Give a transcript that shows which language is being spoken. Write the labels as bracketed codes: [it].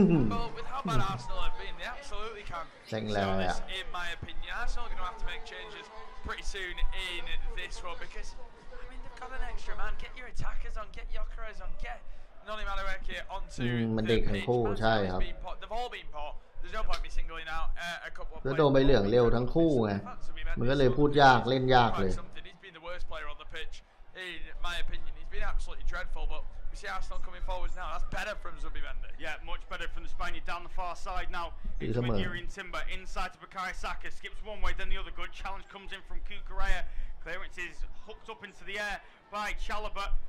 [en] Well, with how bad Arsenal have been, they absolutely can. So this, in my opinion, Arsenal are going to have to make changes pretty soon in this one, because I mean they've got an extra man. Get your attackers on, get Gyökeres on, get Noni Madueke onto the pitch. They've all been poor. There's no point me singling out a couple of players. [th] แล้วโดนใบเหลืองเร็วทั้งคู่ไงมันก็เลยพูดยากเล่นยากเลย [en] He's been the worst player on the pitch, in my opinion. He's been absolutely dreadful, but we see Arsenal coming forwards now. That's better from Zubimendi. Yeah, much better from the Spaniard down the far side now. It's with Urian Timber inside to Bukayo Saka. Skips one way, then the other. Good challenge comes in from Cucurella. Clearance is hooked up into the air by Chalobah.